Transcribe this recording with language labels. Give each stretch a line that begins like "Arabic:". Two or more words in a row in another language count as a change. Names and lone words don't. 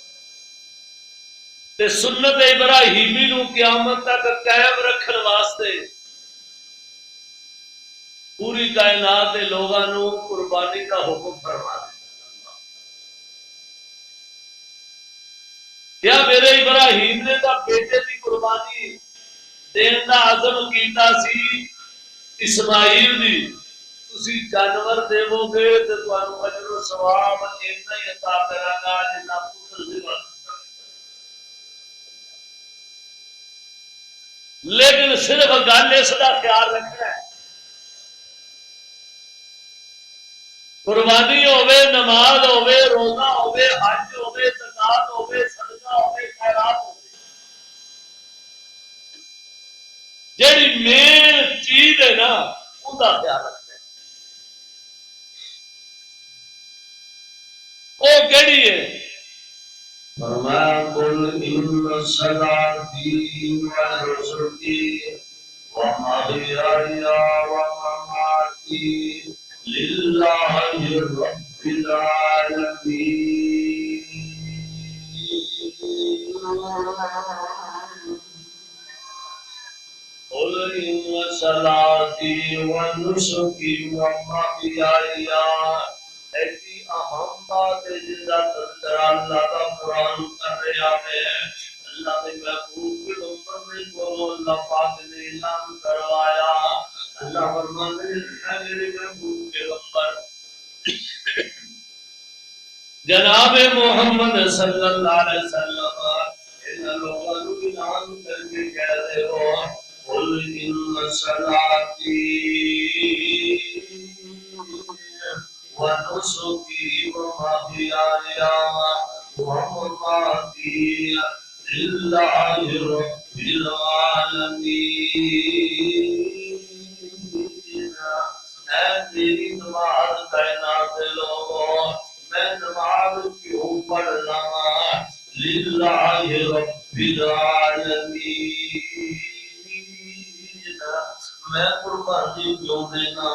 Punjabi: تے سنت ابراہیمی نو قیامت تک قائم رکھن واسطے پوری کائنات کے لوگوں نو قربانی کا حکم فرما دیا. کیا میرے ابراہیم نے تا بیٹے کی قربانی دین دا عزم کیتا سی اسماعیل دی، تسی جانور دیو گے تے تانوں اجر و ثواب اتنا ہی عطا کراں گا جتنا پتر ذبح.
Urdu: لیکن صرف گل اس کا خیال رکھنا ہے قربانی ہوے، نماز ہوے، روزہ ہوے، حج ہوے، زکات ہوے، صدقہ ہوے، خیرات ہوے، جیڑی مین چیز ہے نا ان کا خیال رکھنا ہے.
Punjabi: وہ کیڑی ہے؟
Arabic: فرمایا قل ان صلاتي ونسكي ومحياي ومماتي لله رب العالمين. قل ان صلاتي ونسكي ومحياي،
Urdu: ایسی اہم بات ہے جس کا تذکرہ اللہ کا قرآن کر رہا ہے. اللہ نے محبوب کے امر میں کو اللہ پاک نے اعلان کروایا. اللہ فرماتے ہیں میرے محبوب پیغمبر جناب محمد صلی اللہ علیہ وسلم ان لوگوں کو اعلان کر کے کہہ رہے ہو
Arabic: قل ان صلاتي ونسكي ومحياي ومماتي لله رب العالمين.
Punjabi: اے میری نماز کائنات لوگوں، میں نماز کیوں پڑھنا؟
Arabic: للہ رب العالمین،
Punjabi: میں قربانی کیوں دینا؟